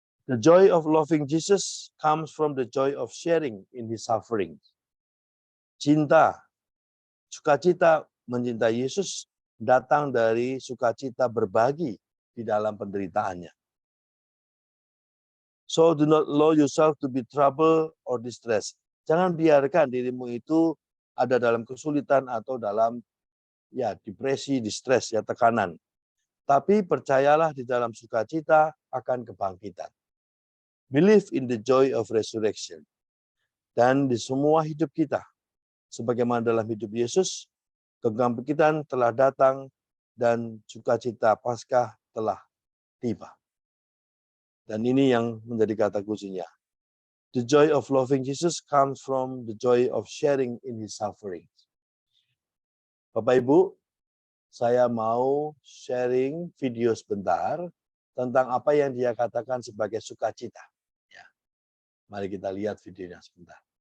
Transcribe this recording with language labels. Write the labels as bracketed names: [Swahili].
[English] The joy of loving Jesus comes from the joy of sharing in his suffering. [Indonesian] Sukacita mencintai Yesus datang dari sukacita berbagi di dalam penderitaannya. [English] So do not allow yourself to be troubled or distressed. [Indonesian] Jangan biarkan dirimu itu ada dalam kesulitan atau dalam depresi, distress, tekanan. Tapi percayalah di dalam sukacita akan kebangkitan. [English] Believe in the joy of resurrection. [Indonesian] Dan di semua hidup kita, sebagaimana dalam hidup Yesus, kebangkitan telah datang dan sukacita Paskah telah tiba. Dan ini yang menjadi kata kuncinya. [English] The joy of loving Jesus comes from the joy of sharing in his suffering. [Indonesian] Bapak Ibu, saya mau sharing video sebentar tentang apa yang dia katakan sebagai sukacita. Ya. Mari kita lihat videonya sebentar.